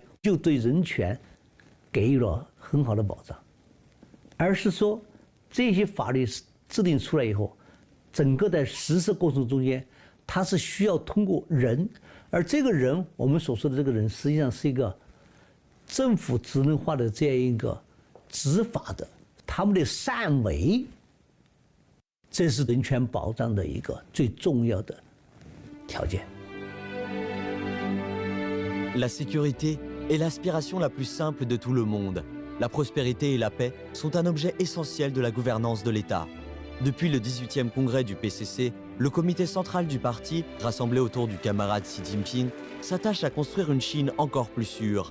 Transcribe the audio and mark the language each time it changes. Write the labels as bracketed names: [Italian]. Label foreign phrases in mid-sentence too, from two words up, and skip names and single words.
[Chinese] 就对人权给予了很好的保障，而是说这些法律制定出来以后，整个在实施过程中间，它是需要通过人，而这个人我们所说的这个人，实际上是一个政府职能化的这样一个执法的他们的善为，这是人权保障的一个最重要的条件。 [French] La sécurité est l'aspiration la plus simple de tout le monde. La prospérité et la paix sont un objet essentiel de la gouvernance de l'État. Depuis le 18e congrès du PCC, le comité central du parti, rassemblé autour du camarade Xi Jinping, s'attache à construire une Chine encore plus sûre.